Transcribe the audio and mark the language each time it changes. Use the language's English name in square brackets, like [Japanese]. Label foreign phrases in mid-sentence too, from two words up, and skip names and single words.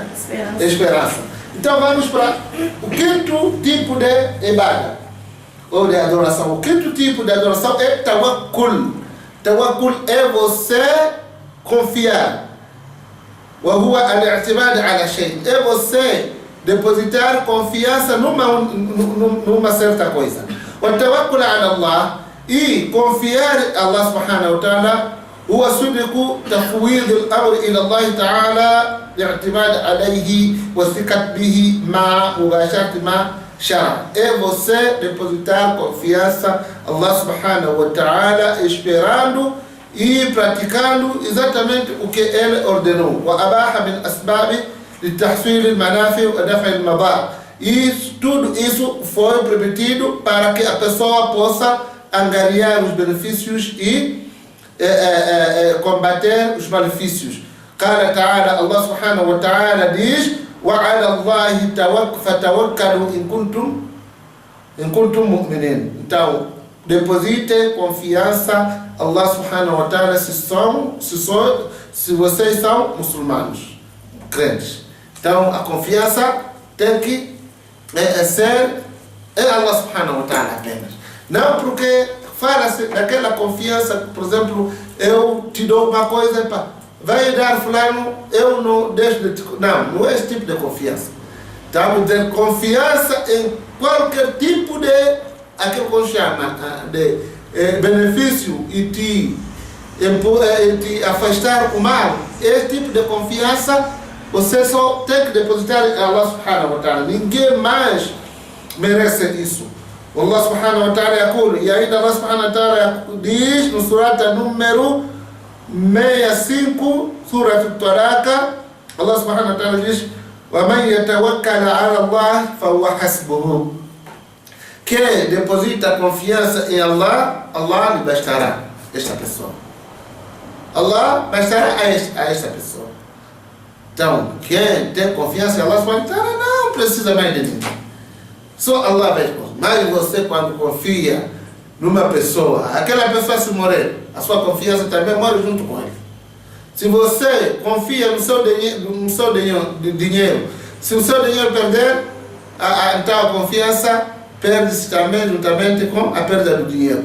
[Portuguese] Esperança. Então vamos para o quinto tipo de ibada ou de adoração. O quinto tipo de adoração é tawakkul. Tawakkul é você confiar. [Arabic] وهو الاعتماد على شيء. [Portuguese] É você depositar confiança numa certa coisa. [Arabic] والتوكل على الله [Portuguese] e confiar [Arabic] Allah سبحانه وتعالى هو صدق تفويض الأمر إلى الله تعالى الاعتماد عليه والثقة به مع مباشرة ما شرع. [Portuguese] É você depositar confiança Allah [Arabic] سبحانه وتعالى [Portuguese] esperando e praticando exatamente o que ele ordenou. [Arabic] وأباح من أسباب لتحصيل المنافع ودفع المضار. [Portuguese] E tudo isso foi permitido para que a pessoa possa angariar os benefícios e combater os malefícios. [Arabic] قال تعالى, الله سبحانه وتعالى diz: وعلى الله فتوكلوا إن كنتم مؤمنين. [Portuguese] Então, deposite confiança Allah [Arabic] سبحانه وتعالى [Portuguese] se vocês são muçulmanos, crentes. Então, a confiança tem que ser em Allah [Arabic] سبحانه وتعالى [Portuguese] apenas. Não porque fala-se daquela confiança, por exemplo, eu te dou uma coisa, vai dar fulano, eu não deixo de te... Não é esse tipo de confiança. Estamos dizendo confiança em qualquer tipo de, aquilo que chama de benefício e te afastar o mal. Esse tipo de confiança você só tem que depositar em Allah [Arabic] سبحانه وتعالى. [Portuguese] Ninguém mais merece isso. [Arabic] الله سبحانه وتعالى يقول, [Portuguese] e ainda Allah [Arabic] سبحانه وتعالى [Portuguese] diz no surata número 65, [Arabic] سورة الطلاق الله سبحانه وتعالى diz: وَمَنْ يَتَوَكَّلَ عَلَى اللَّهِ فَهُوَ حَسْبُهُ. [Portuguese] Quem deposita confiança em Allah, Allah lhe bastará esta pessoa. Allah bastará a esta pessoa. Então, quem tem confiança em Allah [Arabic] سبحانه وتعالى [Portuguese] não precisa mais de ninguém. Só Allah vai responder. Mas você, quando confia numa pessoa, aquela pessoa se morrer, a sua confiança também morre junto com ele. Se você confia no seu dinheiro, se o seu dinheiro perder, então a confiança perde-se também juntamente com a perda do dinheiro.